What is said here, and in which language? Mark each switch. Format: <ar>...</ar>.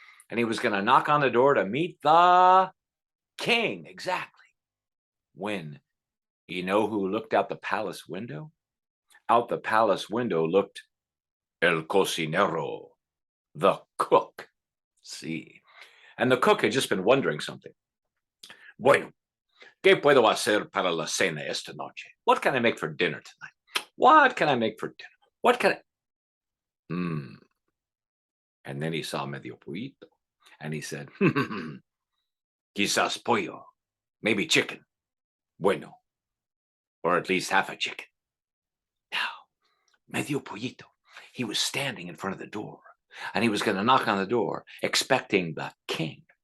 <en>And he was going to knock on the door to meet the king, exactly. When, you know who looked out the palace window? Out the palace window looked</en> <es>el cocinero,</es> <en>the cook. See, and the cook had just been wondering something.</en> <es>"Bueno, ¿qué puedo hacer para la cena esta noche?</es> <en>What can I make for dinner tonight? What can I make for dinner? What can I?" And then he saw Medio Pollito, and he said,</en> <es>"Quizás pollo,</es> <en>maybe chicken.</en> <es>Bueno,</es> <en>or at least half a chicken." Now, Medio Pollito, he was standing in front of the door, and he was going to knock on the door, expecting the king.</en>